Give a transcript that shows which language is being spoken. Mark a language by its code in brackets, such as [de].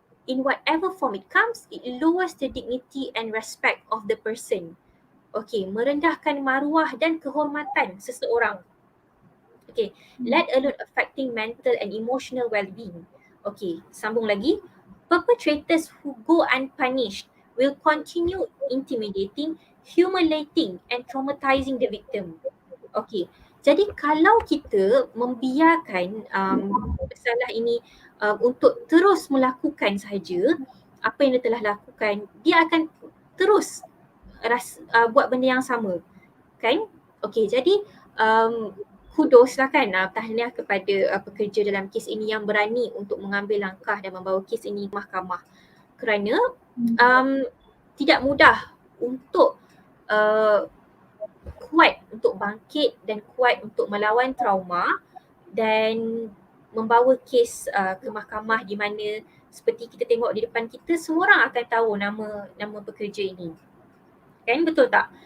[en] In whatever form it comes, it lowers the dignity and respect of the person. [ms] Merendahkan maruah dan kehormatan seseorang. [en] Let alone affecting mental and emotional well-being. [ms] Sambung lagi. [en] Perpetrators who go unpunished will continue intimidating, humiliating and traumatizing the victim. [ms] Jadi kalau kita membiarkan pesalah ini untuk terus melakukan sahaja apa yang dia telah lakukan, dia akan terus buat benda yang sama kan. Jadi kudos lah kan, tahniah kepada pekerja dalam kes ini yang berani untuk mengambil langkah dan membawa kes ini ke mahkamah, kerana tidak mudah untuk kuat untuk bangkit dan kuat untuk melawan trauma dan membawa kes ke mahkamah, di mana seperti kita tengok di depan kita, semua orang akan tahu nama pekerja ini kan, betul tak?